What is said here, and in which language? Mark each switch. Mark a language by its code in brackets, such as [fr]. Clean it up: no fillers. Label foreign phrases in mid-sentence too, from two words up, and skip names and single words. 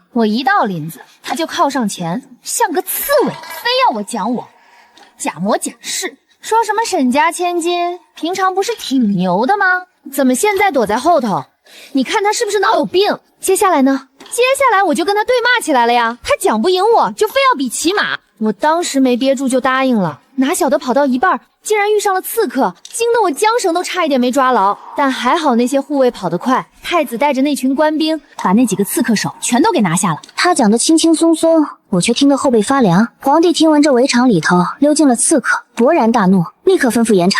[zh] 我一到林子，他就靠上前，像個刺蝟，非要我講我假模假式，說什麼沈家千金，平常不是挺牛的嗎？怎麼現在躲在後頭？你看他是不是腦有病？接下來呢？接下來我就跟他对罵起來了呀！他講不贏我，就非要比騎馬。我當時沒憋住就答應了，哪曉得跑到一半，竟然遇上了刺客，驚得我韁繩都差一點沒抓牢。但還好那些護衛跑得快， 太子帶着那群官兵，把那幾個刺客手全都給拿下了。他講得輕輕鬆鬆，我卻聽得後背發涼。皇帝聽聞這圍場裡頭溜進了刺客，勃然大怒，立刻吩咐嚴查。